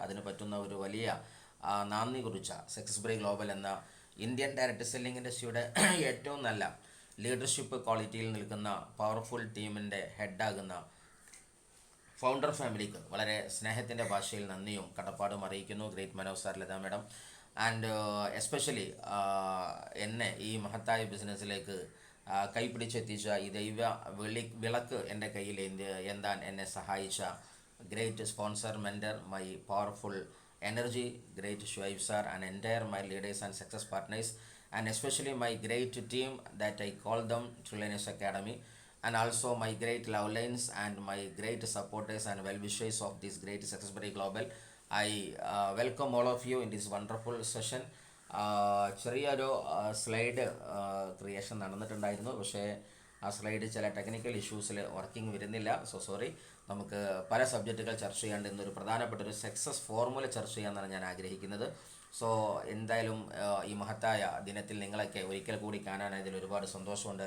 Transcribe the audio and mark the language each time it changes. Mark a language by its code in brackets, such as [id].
[ml] അതിന് പറ്റുന്ന ഒരു വലിയ നാന്ദി കുറിച്ച സക്സസ്ബറി ഗ്ലോബൽ എന്ന ഇന്ത്യൻ ഡയറക്റ്റ് സെല്ലിംഗ് ഇൻഡസ്ട്രിയുടെ ഏറ്റവും നല്ല ലീഡർഷിപ്പ് ക്വാളിറ്റിയിൽ നിൽക്കുന്ന പവർഫുൾ ടീമിൻ്റെ ഹെഡാകുന്ന ഫൗണ്ടർ ഫാമിലിക്ക് വളരെ സ്നേഹത്തിൻ്റെ ഭാഷയിൽ നന്ദിയും കടപ്പാടും അറിയിക്കുന്നു. [en] great Manoj sir, Latha madam, and especially [ml] എന്നെ ഈ മഹത്തായ ബിസിനസ്സിലേക്ക് കൈപിടിച്ചെത്തിച്ച ഈ വിളക്ക് എൻ്റെ കയ്യിൽ എന്താൻ എന്നെ സഹായിച്ച [en] Great sponsor, mentor, my powerful energy, great Shoaib sir, and entire my leaders and success partners, and especially my great team that I call them Trillanes Academy, and also my great love lines and my great supporters and well-wishers of this great Successbury Global. I welcome all of you in this wonderful session. [ml] ചെറിയൊരു slide creation നടന്നിട്ടുണ്ടായിരുന്നു, പക്ഷേ ആ slide ചില technical ഇഷ്യൂസിൽ working വരുന്നില്ല. [en] So sorry. [ml] നമുക്ക് പല സബ്ജക്റ്റുകൾ ചർച്ച ചെയ്യാണ്ട് ഇന്നൊരു പ്രധാനപ്പെട്ട ഒരു സക്സസ് ഫോർമുല ചർച്ച ചെയ്യാമെന്നാണ് ഞാൻ ആഗ്രഹിക്കുന്നത്. സോ എന്തായാലും ഈ മഹത്തായ ദിനത്തിൽ നിങ്ങളൊക്കെ ഒരിക്കൽ കൂടി കാണാനായതിൽ ഒരുപാട് സന്തോഷമുണ്ട്.